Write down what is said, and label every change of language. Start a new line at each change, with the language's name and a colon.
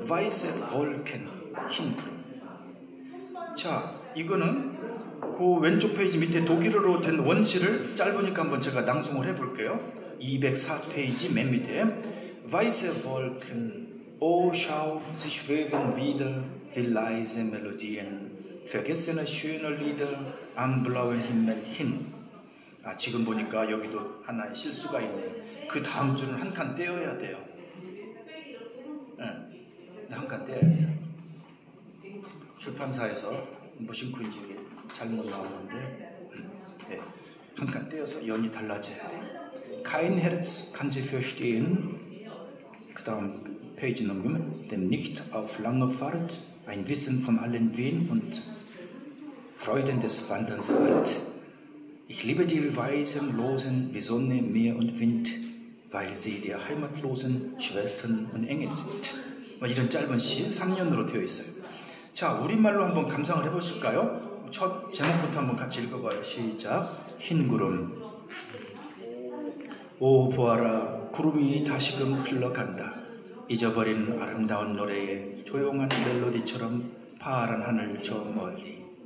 Korean: 바이세 볼켄, 흰구름. 자, 이거는 그 왼쪽 페이지 밑에 독일어로 된 원시를 짧으니까 한번 제가 낭송을 해볼게요.
German: 204페이지 맨 밑에 Weiße Wolken, O schau, sie schweben wieder wie leise Melodien, vergessene schöne Lieder am blauen Himmel hin.
Korean: 지금 보니까 여기도 하나의 실수가 있네요. 그 다음 줄은 한 칸 떼어야 돼요. 한 칸 떼어야 돼요. 출판사에서 무심코인지 이게 잘못 나오는데, 한 칸 떼어서 연이 달라져야 돼요.
German: Kein Herz kann sie verstehen. 그 다음 페이지 넘기면 Denn nicht auf lange Fahrt ein Wissen von allen Wehen und Freuden des Wanderns alt. Ich liebe die Weisen, Losen wie Sonne, Meer und Wind, weil sie der heimatlosen Schwestern und Engel sind.
Korean: 이런 짧은 시 3년으로 되어 있어요. 자, 우리말로 한번 감상을 해보실까요? 첫 제목부터 한번 같이 읽어봐요. 시작. 흰구름. 오, 보아라, 구름이 다시금 흘러간다. 잊어버린 아름다운 노래에 조용한 멜로디처럼 파란 하늘 저 멀리.